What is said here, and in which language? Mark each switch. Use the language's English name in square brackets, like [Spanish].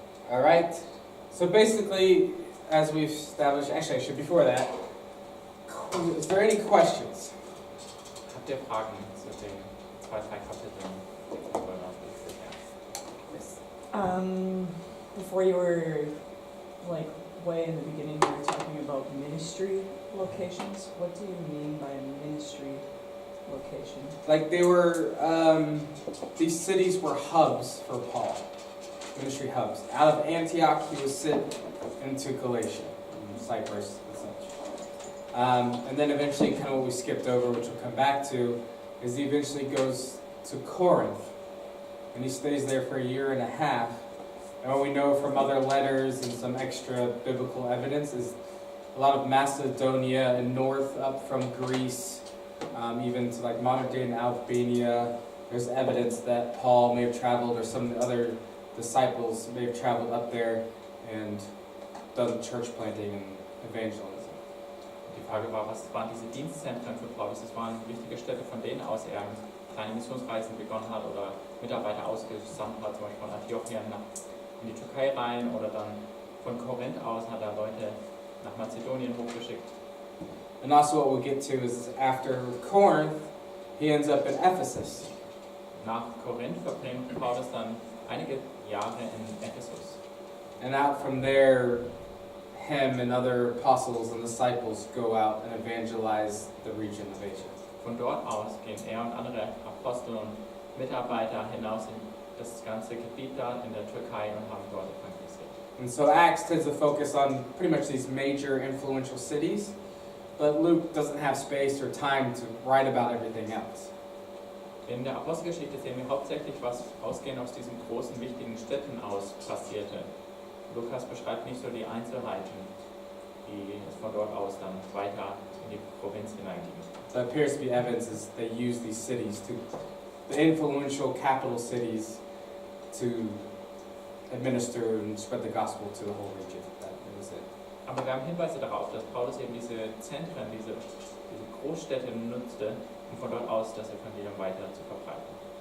[English] All right. So basically, as we've established, actually, before that, is there any questions? [German] Habt ihr Fragen zu den 2-3 Kapiteln vom Römerbrief bisher? [English] Yes. Before you were, like, way in the beginning, you were talking about ministry locations. What do you mean by a ministry location? Like they were, these cities were hubs for Paul, ministry hubs. Out of Antioch, he was sent into Galatia, Cyprus, and such. And then eventually, kind of what we skipped over, which we'll come back to, is he eventually goes to Corinth, and he stays there for 1.5 years. And what we know from other letters and some extra biblical evidence is a lot of Macedonia and north up from Greece, even to like modern day in Albania. There's evidence that Paul may have traveled, or some of the other disciples may have traveled up there and done church planting and evangelism. [German] Die Frage war, was waren diese Dienstzentren für Paulus? Das waren wichtige Städte, von denen aus er kleine Missionsreisen begonnen hat oder Mitarbeiter ausgesandt hat, zum Beispiel von Antiochien in die Türkei rein, oder dann von Korinth aus hat er Leute nach Mazedonien hochgeschickt. [English] And also what we'll get to is after Corinth, he ends up in Ephesus. [German] Nach Korinth verbringt Paulus dann einige Jahre in Ephesus. [English] And out from there, him and other apostles and disciples go out and evangelize the region of Asia. [German] Von dort aus gehen er und andere Apostel und Mitarbeiter hinaus in das ganze Gebiet da in der Türkei und haben dort evangelisiert. [English] And so Acts tends to focus on pretty much these major influential cities, but Luke doesn't have space or time to write about everything else. [German] In der Apostelgeschichte sehen wir hauptsächlich, was ausgehend aus diesen großen, wichtigen Städten aus passierte. Lukas beschreibt nicht so die Einzelheiten, die es von dort aus dann weiter in die Provinz hineinging. [English] That appears to be evidence is they use these cities to, the influential capital cities, to administer and spread the gospel to the whole region. That was it. [German] Aber wir haben Hinweise darauf, dass Paulus eben diese Zentren, diese Großstädte nutzte, um von dort aus das Evangelium weiter zu verbreiten.